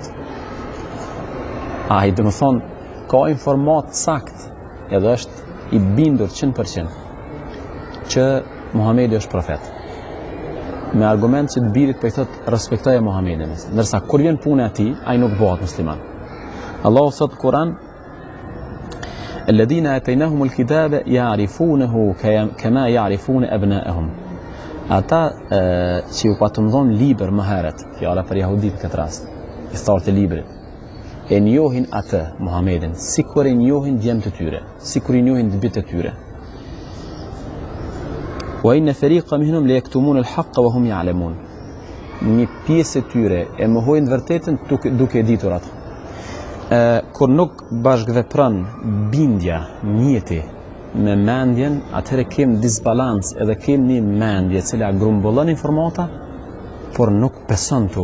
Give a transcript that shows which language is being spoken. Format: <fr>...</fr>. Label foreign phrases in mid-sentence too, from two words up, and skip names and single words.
<sq>Ai do të thonë ka informat sakt, edhe është i bindur 100% që Muhamedi është profet. Me argument që të birit po i thot respektoje Muhammedin, ndërsa kur vjen puna e tij, ai nuk bëhet musliman. Allahu thot në Kur'an:</sq> <ar>"الذين آتيناهم الكتاب يعرفونه كما يعرفون أبناءهم."</ar> <sq>Ata që u patëm dhon libër më herët, fjala për jahudit në këtë rast, i thartë librit, e njohin atë Muhammedin, sikur e njohin djemt e tyre, sikur i njohin të bitë e tyre.</sq> <ar>وإن فريقا منهم ليكتمون الحق وهم يعلمون.</ar> <sq>Një pjesë e tyre e mohojnë vërtetën duke ditur atë. Kur nuk bashkëvepron bindja, njeti me mendjen, atëherë kem disbalans, edhe kem një mendje cila grumbullon informata, por nuk beson to.</sq>